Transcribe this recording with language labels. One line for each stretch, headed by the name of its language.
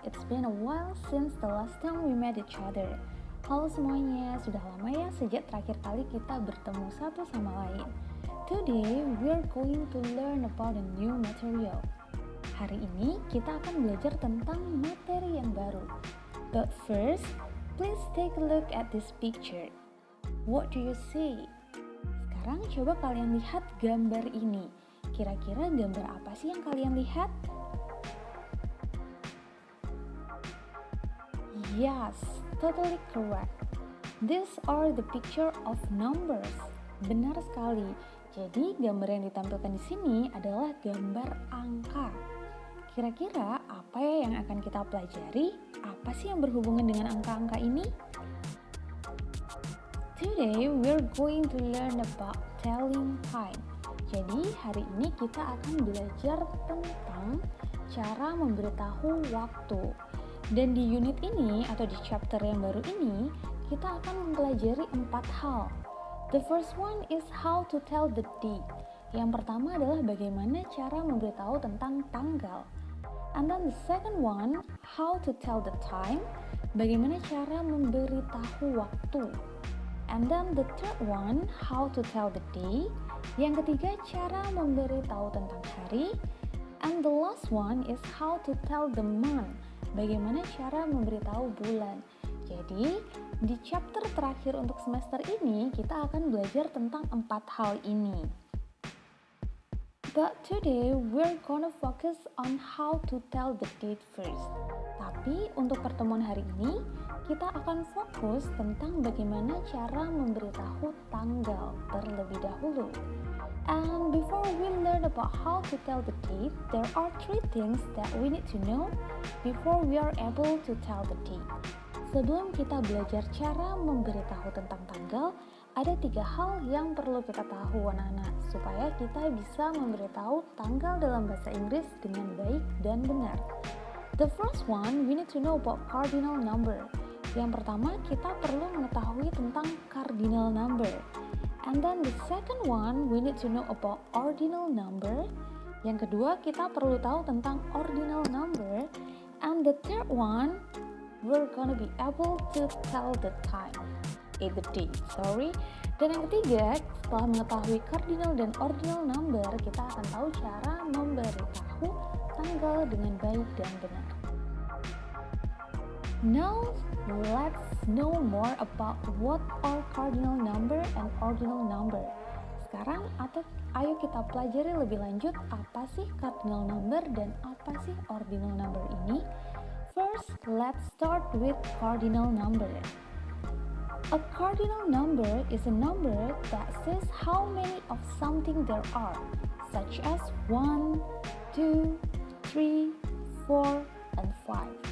English: It's been a while since the last time we met each other.
Indonesian: Halo semuanya, sudah lama ya sejak terakhir kali kita bertemu satu sama lain.
English: Today we're going to learn about a new material.
Indonesian: Hari ini kita akan belajar tentang materi yang baru.
English: But first, please take a look at this picture. What do you see?
Indonesian: Sekarang coba kalian lihat gambar ini. Kira-kira gambar apa sih yang kalian lihat?
English: Yes, totally correct. These are the picture of numbers.
Indonesian: Benar sekali. Jadi gambar yang ditampilkan di sini adalah gambar angka. Kira-kira apa ya yang akan kita pelajari? Apa sih yang berhubungan dengan angka-angka ini?
English: Today we're going to learn about telling time.
Indonesian: Jadi hari ini kita akan belajar tentang cara memberitahu waktu. Dan di unit ini atau di chapter yang baru ini, kita akan mempelajari 4 hal.
English: The first one is how to tell the date.
Indonesian: Yang pertama adalah bagaimana cara memberitahu tentang tanggal.
English: And then the second one, how to tell the time.
Indonesian: Bagaimana cara memberitahu waktu.
English: And then the third one, how to tell the day.
Indonesian: Yang ketiga, cara memberitahu tentang hari.
English: And the last one is how to tell the month.
Indonesian: Bagaimana cara memberitahu bulan. Jadi, di chapter terakhir untuk semester ini, kita akan belajar tentang 4 hal ini.
English: But today, we're gonna focus on how to tell the date first.
Indonesian: Tapi, untuk pertemuan hari ini, kita akan fokus tentang bagaimana cara memberitahu tanggal terlebih dahulu.
English: And before we learn about how to tell the date, there are 3 things that we need to know before we are able to tell the date.
Indonesian: Sebelum kita belajar cara memberitahu tentang tanggal, ada 3 hal yang perlu kita tahu anak-anak, supaya kita bisa memberitahu tanggal dalam bahasa Inggris dengan baik dan benar.
English: The first one, we need to know about cardinal number.
Indonesian: Yang pertama, kita perlu mengetahui tentang cardinal number.
English: And then the second one, we need to know about ordinal number.
Indonesian: Yang kedua, kita perlu tahu tentang ordinal number.
English: And the third one, we're gonna be able to tell the time. The date, sorry.
Indonesian: Dan yang ketiga, setelah mengetahui cardinal dan ordinal number, kita akan tahu cara memberitahu tanggal dengan baik dan benar.
English: Now, let's know more about what are cardinal number and ordinal number.
Indonesian: Sekarang, ayo kita pelajari lebih lanjut apa sih cardinal number dan apa sih ordinal number ini.
English: First, let's start with cardinal number. A cardinal number is a number that says how many of something there are, such as 1, 2, 3, 4, and 5.